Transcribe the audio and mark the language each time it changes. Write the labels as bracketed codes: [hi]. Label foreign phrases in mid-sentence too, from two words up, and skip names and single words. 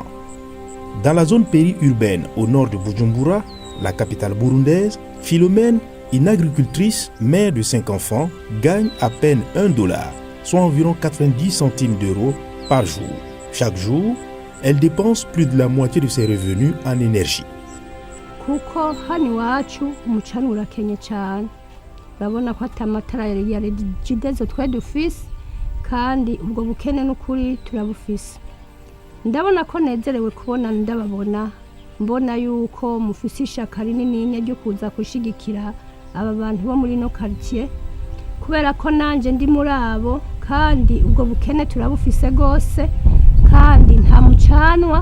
[fr] Dans la zone périurbaine au nord de Bujumbura, la capitale burundaise, Philomène, une agricultrice, mère de 5 enfants, gagne à peine $1, soit environ 90 centimes d'euros par jour. Chaque jour, elle dépense plus de la moitié de ses revenus en énergie. [rn] Kuko hano iwacu umucanwa urakenye cyane, urabona ko atamatara ya regidezo twe dufise kandi ubwo bukene n'ukuri turabufise. Ndabona ko nezerewe kubona ndababona, mbona yuko mufise ishaka rinini ryo kuza kushigikira aba bantu bo muri no quartier, kubera ko nanje ndi muri abo kandi ubwo bukene turabufise gose kandi nta mucanwa.